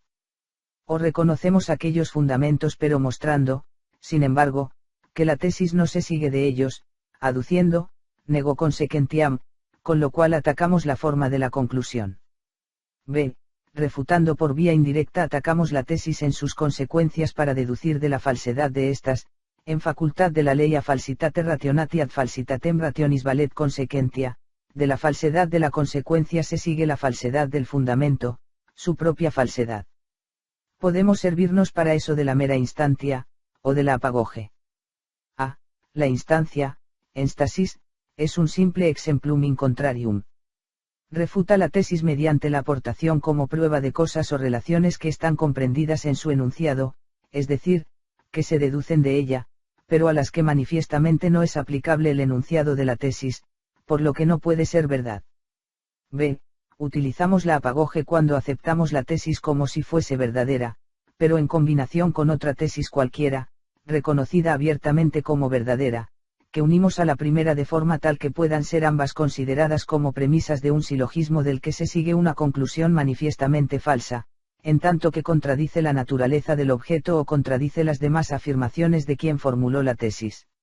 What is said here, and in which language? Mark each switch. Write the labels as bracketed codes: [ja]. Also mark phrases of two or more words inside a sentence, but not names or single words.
[es] O reconocemos aquellos fundamentos pero mostrando, sin embargo, que la tesis no se sigue de ellos, aduciendo, [la] nego consequentiam, [es] con lo cual atacamos la forma de la conclusión. B. Refutando por vía indirecta atacamos la tesis en sus consecuencias para deducir de la falsedad de estas, en facultad de la ley [la] a falsitate rationati ad falsitatem rationis valet consequentia, [es] de la falsedad de la consecuencia se sigue la falsedad del fundamento, su propia falsedad. Podemos servirnos para eso de la mera instancia, o de la apagoge. A. La instancia, enstasis, es un simple [la] exemplum in contrarium. [es] Refuta la tesis mediante la aportación como prueba de cosas o relaciones que están comprendidas en su enunciado, es decir, que se deducen de ella, pero a las que manifiestamente no es aplicable el enunciado de la tesis, por lo que no puede ser verdad. B. Utilizamos la apagoge cuando aceptamos la tesis como si fuese verdadera, pero en combinación con otra tesis cualquiera, reconocida abiertamente como verdadera, que unimos a la primera de forma tal que puedan ser ambas consideradas como premisas de un silogismo del que se sigue una conclusión manifiestamente falsa, en tanto que contradice la naturaleza del objeto o contradice las demás afirmaciones de quien formuló la tesis.